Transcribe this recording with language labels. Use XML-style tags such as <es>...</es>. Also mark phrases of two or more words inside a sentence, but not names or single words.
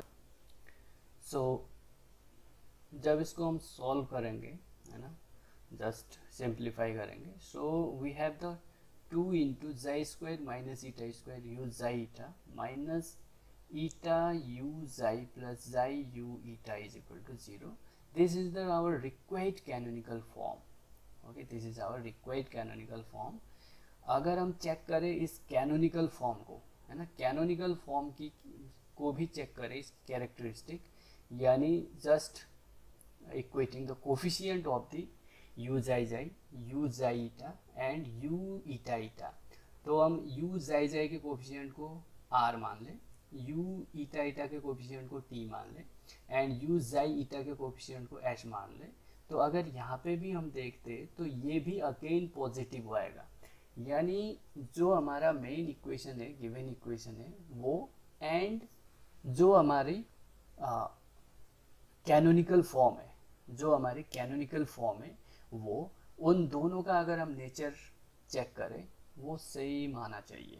<hi>सो जब इसको हम सॉल्व करेंगे, है ना, जस्ट सिंप्लीफाई करेंगे,</hi> <en>so we have the 2 into xi square minus eta square u xi eta minus eta u xi plus xi u eta is equal to 0. this is the our required canonical form, okay, this is our required canonical form.</en> <hi>अगर हम चेक करें इस</hi> <en>canonical form</en> <hi>को, है ना,</hi> <en>canonical form</en> <hi>की को भी चेक करें इस कैरेक्टरिस्टिक, यानी</hi> <en>just equating the coefficient of the u xi xi, u xi eta and u eta eta,</en> <hi>तो हम u xi xi के कोफिशिएंट को r मान लें यू ईटा ईटा के कोफिशिएंट को टी मान लें एंड यू जाई ईटा के कोफिशिएंट को एच मान लें, तो अगर यहाँ पे भी हम देखते तो ये भी</hi> <en>again positive</en> <hi>आएगा, यानी जो हमारा</hi> <en>main equation</en> <hi>है,</hi> <en>given equation</en> <hi>है वो, एंड जो हमारी</hi> <en>canonical form</en> <hi>है, जो हमारी</hi> <en>canonical form</en> <hi>है वो, उन दोनों का अगर हम नेचर चेक करें वो सेम आना चाहिए।</hi>